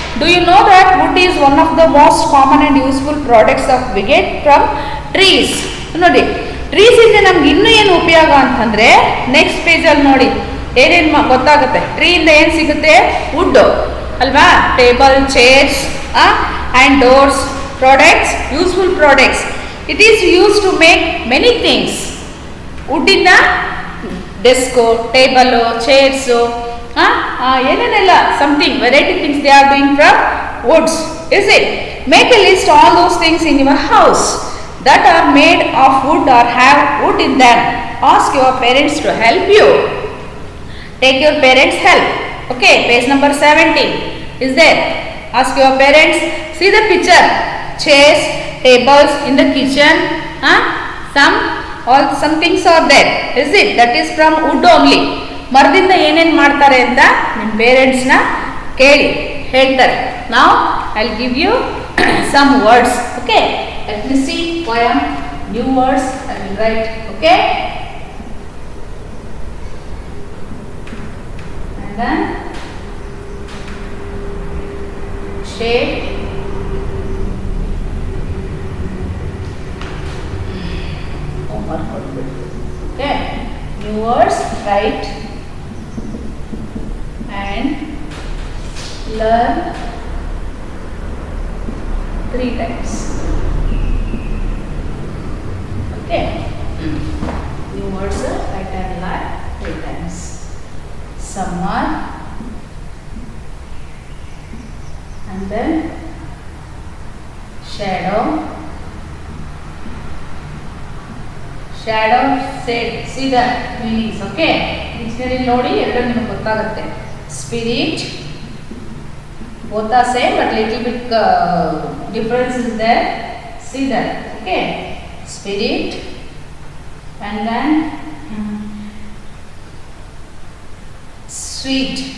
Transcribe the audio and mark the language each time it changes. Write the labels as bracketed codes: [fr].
[en] Do you know that wood is one of the most common and useful products of we get from trees? [kn] ನೋಡಿ, trees ಇಂದ ನಮ್ಗೆ ಇನ್ನೂ ಏನು ಉಪಯೋಗ ಅಂತಂದರೆ ನೆಕ್ಸ್ಟ್ ಪೇಜಲ್ಲಿ ನೋಡಿ ಏನೇನು ಗೊತ್ತಾಗುತ್ತೆ. ಟ್ರೀಯಿಂದ ಏನು ಸಿಗುತ್ತೆ? [en] Wood ಅಲ್ವಾ? Table, chairs and doors, products, useful products. It is use to make many things. [kn] ವುಡ್ಡಿಂದ desk, table, chairs, ಏನೇನೆಲ್ಲ [en] Something variety things they are doing from woods, is it? Make a list all those things in your house that are made of wood or have wood in them. Ask your parents to help you. Take your parents' help. Okay, page number 17 is there. Ask your parents. See the picture. Chairs, tables in the kitchen. Some things are there. Is it? That is from wood only. [kn] ಮರದಿಂದ ಏನೇನು ಮಾಡ್ತಾರೆ ಅಂತ ನಿಮ್ಮ ಪೇರೆಂಟ್ಸ್ನ ಕೇಳಿ ಹೇಳ್ತಾರೆ. [en] Now I'll give you some words. Okay. Let me see poem, new words I will write. Okay. And then shade, homework. Okay. New words, write and learn 3 times. Okay. New words, write and learn 3 times. Summer, and then shadow. Shadow, see the meanings. Okay. [kn] Dictionary ನೋಡಿ ಎರಡು ನಿಮಗೆ ಗೊತ್ತಾಗುತ್ತೆ. [en] Spirit, both are same but little bit difference is there. See that. Okay. Spirit, and then sweet.